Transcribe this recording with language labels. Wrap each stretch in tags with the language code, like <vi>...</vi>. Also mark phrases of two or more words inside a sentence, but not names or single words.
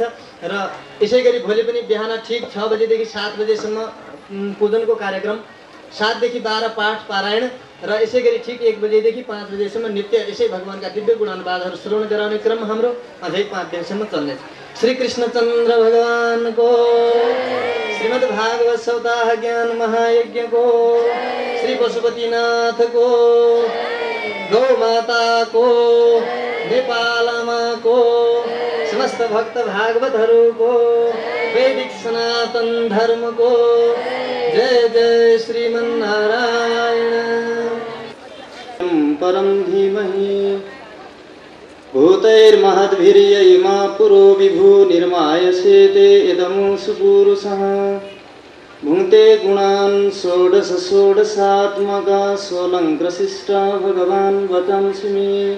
<ne>र यसै गरी भोलि पनि बिहान ठिक 6 बजेदेखि 7 बजेसम्म पूजनको कार्यक्रम, 7 देखि 12 पाठ पारायण र यसै गरी ठिक 1 बजेदेखि 5 बजेसम्म नित्य यसै भगवानका दिव्य गुणानुवादहरू श्रवण गराउने क्रम हाम्रो अझै 5 दिनसम्म चल्नेछ। श्री कृष्णचन्द्र भगवानको, श्रीमद् भागवत सप्ताह ज्ञान महायज्ञको, श्री पशुपतिनाथको, गौ माताको, नेपालमाको, समस्त भक्त भागवतहरूको, वैदिक सनातन धर्मको जय जय श्रीमन्नारायण।</ne> <sa>परम धीमहि भूतैर्महद्भिर्य इमा पुरो विभु निर्मायसेते इदमु सुपुरुषः भुङ्क्ते गुणान् षोडश षोडशात्मका सोऽलङ्कृशिष्टा भगवान् वचांसि मे।</sa>